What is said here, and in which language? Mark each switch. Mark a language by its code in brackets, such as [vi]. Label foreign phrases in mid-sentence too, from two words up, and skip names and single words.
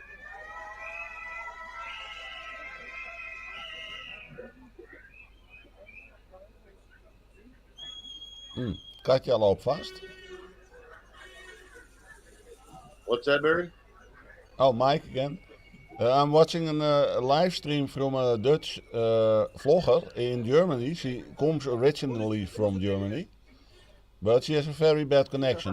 [nl] Katja loopt vast. [en] What's that, Barry? Oh, Mike again. I'm watching a live stream from a Dutch vlogger in Germany. She comes originally from Germany, but she has a very bad connection.